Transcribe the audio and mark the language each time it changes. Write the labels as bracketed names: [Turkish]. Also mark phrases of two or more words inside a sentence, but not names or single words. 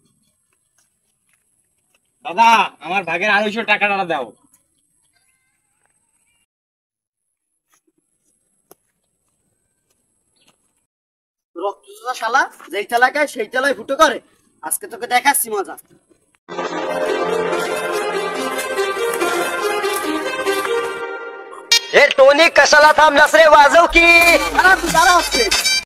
[Bangla] দাদা আমার ভাগের 250 টাকাটা দাও। রক্তচোষা শালা, যেই চালাকায় সেই চালায় ফুটো করে। আজকে তোকে দেখাচ্ছি মজা। [Marathi] टोनी कशाला थांबलास रे? वाजव की. [Bangla] দাঁড়া, তুই দাঁড়া আজকে।